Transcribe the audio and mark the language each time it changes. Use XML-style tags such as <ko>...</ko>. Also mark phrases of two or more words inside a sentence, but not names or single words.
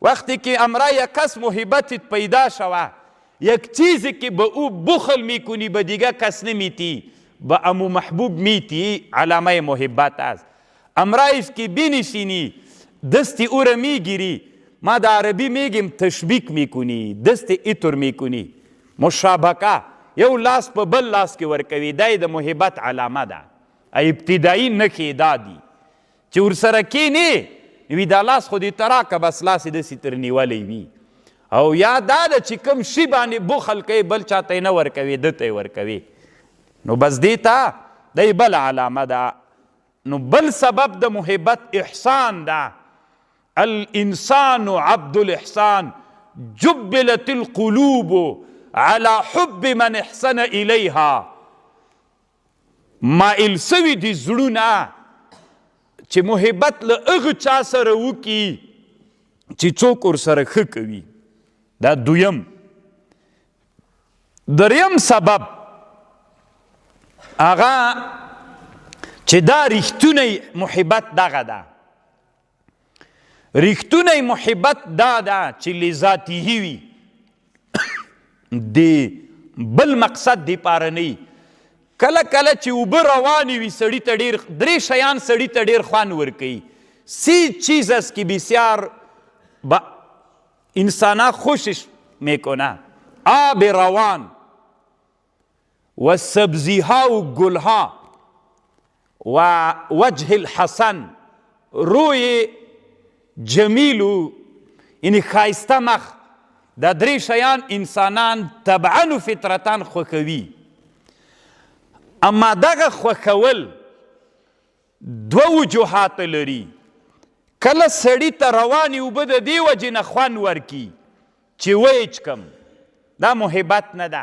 <fa>وقتی که امرای یک کس محبتت پیدا شوه، یک چیزی که به او بخل میکنی به دیگه کس نمیتی، به امو محبوب میتی، علامه محبت است. امرایش که بینشینی دست او را میگیری، ما در عربی میگیم تشبیک میکنی، دست ایتور میکنی،</fa> <ps>مشابکه، یو لاس په بل لاس کې ورکوي، دا د محبت علامه ده. ابتدایي نښې دا دي چې ورسره کینې وي دا لاس خو دې ته راکړه، بس لاس یې داسې تر نیولی وي. او یا دا ده چې کوم شي باندې بخل کوي بل چاته یې نه ورکوي، ده ته یې ورکوي، نو بس دې ته دی بل علامه ده. نو بل سبب د محبت احسان ده.</ps> <ar>الانسان عبد الاحسان جبلت القلوب على حب من احسن الیها.</ar> <ps>مائل سوي دي زړونه چې محبت له هغه چا سره وکړي چې څوک ورسره ښه کوي. دا دویم. دریم سبب هغه چې دا رښتونی محبت دغه ده. رښتونی محبت دا ده چې لذاته وي، د بل مقصد دی پاره نه. کله کله چې اوبه روانې وي سړي ته ډېر درې شیان سړي ته ډېر خوند ورکوي.</ps> <fa>سی چیز است که بسیار انسانا خوشش میکنه. آب روان و سبزیها و گلها</fa> <ps>و</ps> <ar>وجه الحسن،</ar> <fa>روی جمیل</fa> <ps>و یعنی خایسته مخ، دا درې شیان انسانان طبعا و فطرتان خوښوي. اما دغه خوښول دوه وجوهات لري. کله سړي ته روانې اوبه د دې وجې نه خوند ورکي چې ویې چکم، دا محبت نه ده.</ps>